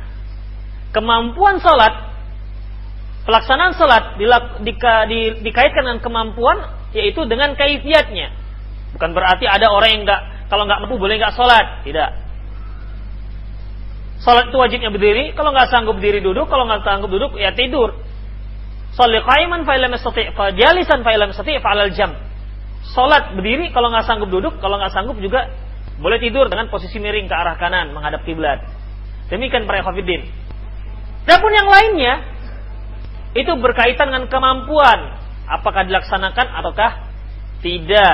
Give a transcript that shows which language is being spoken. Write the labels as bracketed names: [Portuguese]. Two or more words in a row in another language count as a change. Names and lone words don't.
[Indonesian] Kemampuan sholat, pelaksanaan sholat dikaitkan dengan kemampuan, yaitu dengan kaifiatnya. Bukan berarti ada orang yang kalau nggak mampu boleh nggak sholat, tidak. Sholat itu wajibnya berdiri, kalau nggak sanggup berdiri duduk, kalau nggak sanggup duduk ya tidur. [Arabic] صل قائما فإن لم تستطع فجالسا فإن لم تستطع فعلى جنب. [Indonesian] Salat berdiri, kalau nggak sanggup duduk, kalau nggak sanggup juga boleh tidur dengan posisi miring ke arah kanan menghadap kiblat. Demikian para ikhwatiddin. Adapun yang lainnya itu berkaitan dengan kemampuan, apakah dilaksanakan ataukah tidak.